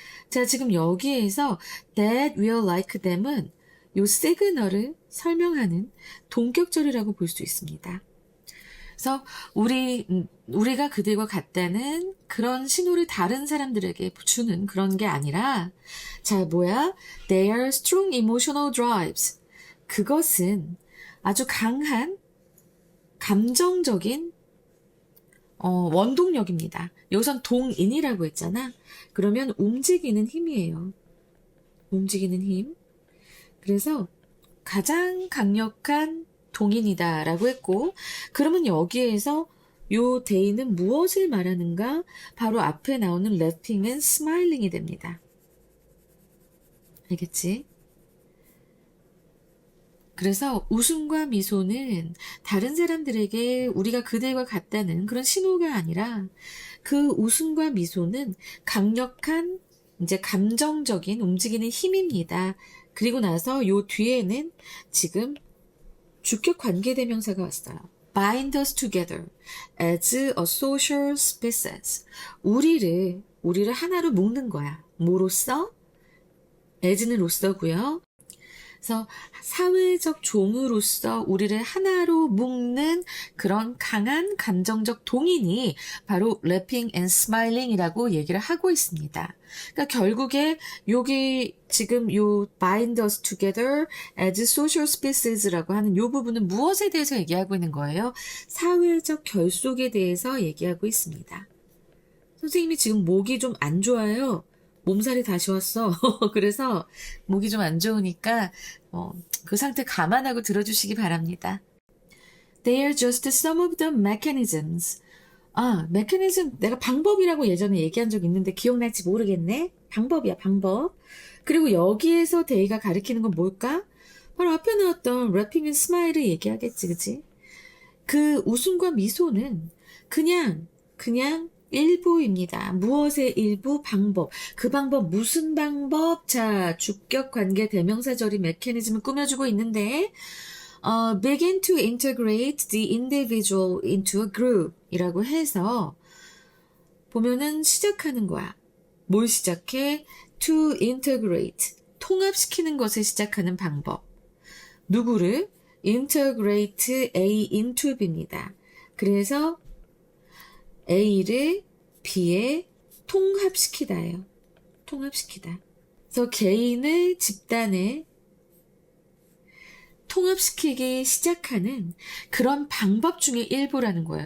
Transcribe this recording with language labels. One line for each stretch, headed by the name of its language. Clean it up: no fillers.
Korean: 자, 지금 여기에서
English: that we are like them
Korean: 은 요 시그널을 설명하는 동격절이라고 볼 수 있습니다. 그래서 우리가 그들과 같다는 그런 신호를 다른 사람들에게 주는 그런 게 아니라, 자, 뭐야?
English: They are strong emotional drives.
Korean: 그것은 아주 강한 감정적인 원동력입니다. 여기선 동인이라고 했잖아. 그러면 움직이는 힘이에요. 움직이는 힘. 그래서 가장 강력한 동인이다라고 했고, 그러면 여기에서 요 데이는 무엇을 말하는가? 바로 앞에 나오는
English: laughing and smiling
Korean: 이 됩니다. 알겠지? 그래서 웃음과 미소는 다른 사람들에게 우리가 그들과 같다는 그런 신호가 아니라, 그 웃음과 미소는 강력한 이제 감정적인 움직이는 힘입니다. 그리고 나서 요 뒤에는 지금 주격 관계대명사가 왔어요.
English: bind us together as a social species.
Korean: 우리를 하나로 묶는 거야. 뭐로써? as는 로서고요. 그래서 사회적 종으로서 우리를 하나로 묶는 그런 강한 감정적 동인이 바로
English: laughing and smiling
Korean: 이라고 얘기를 하고 있습니다. 그러니까 결국에 여기 지금 요
English: bind us together as social species
Korean: 라고 하는 요 부분은 무엇에 대해서 얘기하고 있는 거예요? 사회적 결속에 대해서 얘기하고 있습니다. 선생님이 지금 목이 좀 안 좋아요. 몸살이 다시 왔어. 그래서 목이 좀 안 좋으니까 그 상태 감안하고 들어주시기 바랍니다.
English: They are just some of the mechanisms.
Korean: 메커니즘 내가 방법이라고 예전에 얘기한 적 있는데 기억날지 모르겠네. 방법이야, 방법. 그리고 여기에서 데이가 가리키는 건 뭘까? 바로 앞에 나왔던 래핑 앤 스마일을 얘기하겠지, 그치? 그 웃음과 미소는 그냥 일부입니다. 무엇의 일부? 방법. 그 방법 무슨 방법? 자, 주격 관계 대명사절이 메커니즘을 꾸며주고 있는데
English: begin to integrate the individual into a group
Korean: 이라고 해서 보면은 시작하는 거야. 뭘 시작해?
English: to integrate.
Korean: 통합시키는 것을 시작하는 방법. 누구를?
English: integrate A into B입니다.
Korean: 그래서 A를 B에 통합시키다예요. 통합시키다. 그래서 개인을 집단에 통합시키기 시작하는 그런 방법 중에 일부라는 거예요.